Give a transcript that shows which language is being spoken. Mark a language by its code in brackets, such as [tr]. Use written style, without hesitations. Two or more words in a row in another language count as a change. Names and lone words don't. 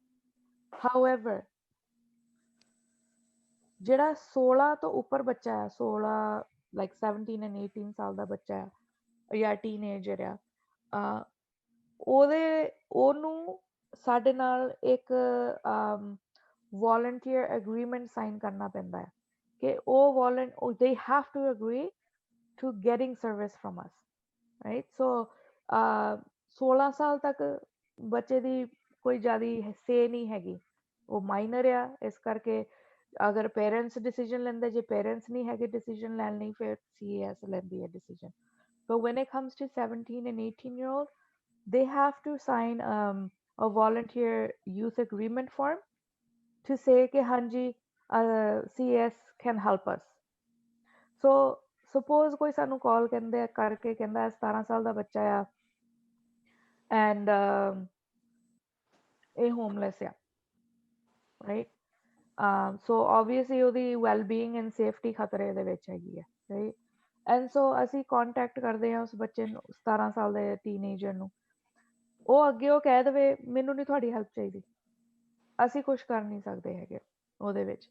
[pa] ਹਾਊਐਵਰ ਜਿਹੜਾ 16 ਤੋਂ ਉੱਪਰ ਬੱਚਾ ਹੈ, 16 ਲਾਈਕ 17 ਐਂਡ 18 ਸਾਲ ਦਾ ਬੱਚਾ ਹੈ ਜਾਂ ਟੀਨਏਜਰ ਆ, ਉਹਨੂੰ ਸਾਡੇ ਨਾਲ ਇੱਕ [en] volunteer agreement [pa] ਸਾਈਨ ਕਰਨਾ ਪੈਂਦਾ ਹੈ ਕਿ ਉਹ [en] they have to agree to getting service from us, right? [pa] So 16 ਸਾਲ ਤੱਕ ਬੱਚੇ ਦੀ ਕੋਈ ਜ਼ਿਆਦਾ ਸੇ ਨਹੀਂ ਹੈਗੀ, ਉਹ ਮਾਈਨਰ ਆ। ਇਸ ਕਰਕੇ ਅਗਰ ਪੇਰੈਂਟਸ ਡਿਸੀਜਨ ਲੈਂਦੇ, ਜੇ ਪੇਰੈਂਟਸ ਨਹੀਂ ਹੈਗੇ ਡਿਸੀਜਨ ਲੈਣ ਲਈ, ਫਿਰ CAS ਲੈਂਦੀ ਹੈ ਡਿਸੀਜਨ। [en] But when it comes to 17 and 18-year-old, they have to sign a volunteer youth agreement form to say [pa] ਕਿ ਹਾਂਜੀ [en] CAS can help us. So suppose [pa] ਕੋਈ ਸਾਨੂੰ ਕਾਲ ਕਹਿੰਦੇ ਕਰਕੇ ਕਹਿੰਦਾ 17 ਸਾਲ ਦਾ ਬੱਚਾ ਆ ਐਂਡ ਇਹ ਹੋਮਲੈਸ ਆ, [en] right, so obviously [pa] ਉਹਦੀ [en] wellbeing and safety [pa] ਖਤਰੇ ਦੇ ਵਿੱਚ ਹੈਗੀ ਹੈ, ਰਾਈਟ। [en] and so [pa] ਅਸੀਂ ਕੰਟੈਕਟ ਕਰਦੇ ਹਾਂ ਉਸ ਬੱਚੇ ਨੂੰ, 17 ਸਾਲ ਦੇ ਟੀਨੇਜਰ ਨੂੰ, ਉਹ ਅੱਗੇ ਉਹ ਕਹਿ ਦੇਵੇ ਮੈਨੂੰ ਨਹੀਂ ਤੁਹਾਡੀ ਹੈਲਪ ਚਾਹੀਦੀ, ਅਸੀਂ ਕੁਛ ਕਰ ਨਹੀਂ ਸਕਦੇ ਹੈਗੇ ਉਹਦੇ ਵਿੱਚ।